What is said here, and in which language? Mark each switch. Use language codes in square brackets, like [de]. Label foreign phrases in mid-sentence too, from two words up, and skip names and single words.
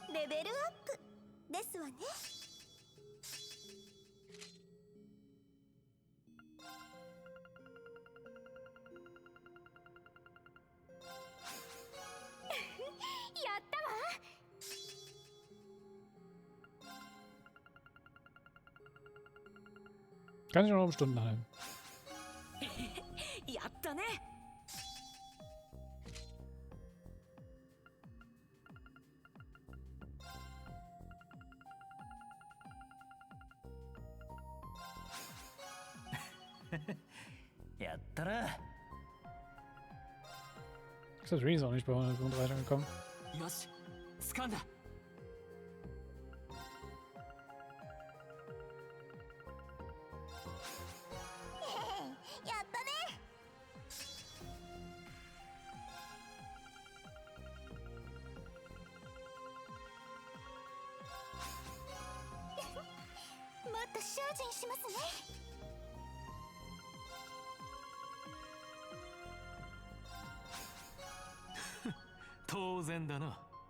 [ja] ベルアップですわね。やったわ。 [de] Kann ich noch um Stunden halten. [ja] やったね。やったな。 [de] Ist das Reese auch nicht bei 135 angekommen? [ja] よし、掴んだ。やったね。もっと精進しますね。当然だな。